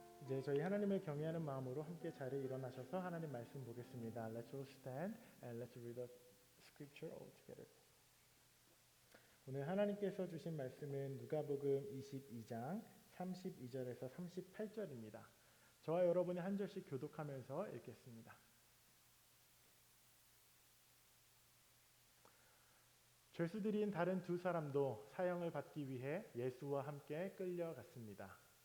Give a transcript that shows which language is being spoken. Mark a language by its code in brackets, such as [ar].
[ko] 이제 저희 하나님을 경외하는 마음으로 함께 자리에 일어나셔서 하나님 말씀 보겠습니다. [en] Let's all stand and let's read the scripture all together. [ko] 오늘 하나님께서 주신 말씀은 누가복음 22장 32절에서 38절입니다. 저와 여러분이 한 절씩 교독하면서 읽겠습니다. 죄수들인 다른 두 사람도 사형을 받기 위해 예수와 함께 끌려갔습니다.